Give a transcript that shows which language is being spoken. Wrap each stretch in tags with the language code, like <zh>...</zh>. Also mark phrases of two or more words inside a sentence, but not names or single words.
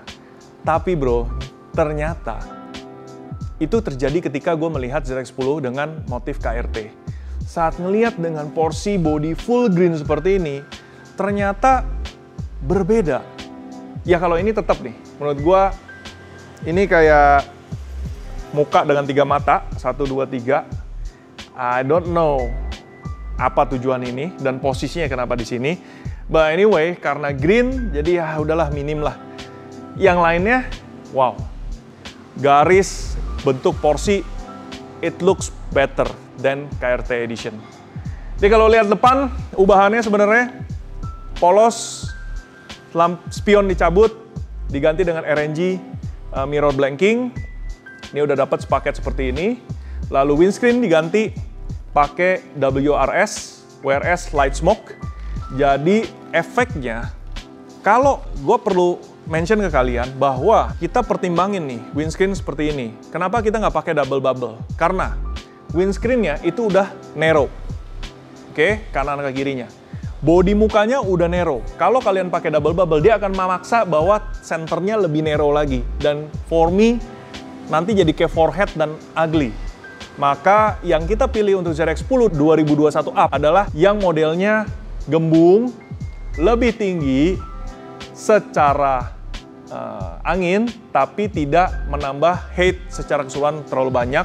<id>Tapi bro, ternyata itu terjadi ketika gue melihat ZX10 dengan motif KRT. Saat ngelihat dengan porsi body full green seperti ini, ternyata berbeda. Ya kalau ini tetap nih, menurut gua ini kayak muka dengan 3 mata, 1, 2, 3.</id> <en>I don't know</en> <id>apa tujuan ini dan posisinya kenapa di sini.</id> <en>But anyway,</en> <id>karena green, jadi ya udahlah minim lah. Yang lainnya, wow, garis, bentuk porsi,</id> <en>it looks better than KRT Edition.</en> <id>Jadi kalau lihat depan, ubahannya sebenarnya polos, lamp spion dicabut, diganti dengan RNG</id> <en>mirror blanking.</en> <id>Ini udah dapat sepaket seperti ini. Lalu windscreen diganti pakai WRS</id> <en>light smoke.</en> <id>Jadi efeknya, kalau gue perlu mention ke kalian bahwa kita pertimbangin nih windscreen seperti ini. Kenapa kita nggak pakai</id> <en>double bubble?</en> <id>Karena windscreen-nya itu udah narrow. Oke, kanan ke kirinya. Bodi mukanya udah narrow. Kalau kalian pakai</id> <en>double bubble,</en> <id>dia akan memaksa bahwa senternya lebih narrow lagi. Dan</id> <en>for me,</en> <id>nanti jadi kayak forehead dan ugly. Maka yang kita pilih untuk ZX10 2021 up adalah yang modelnya gembung, lebih tinggi secara angin, tapi tidak menambah height secara keseluruhan terlalu banyak.</id>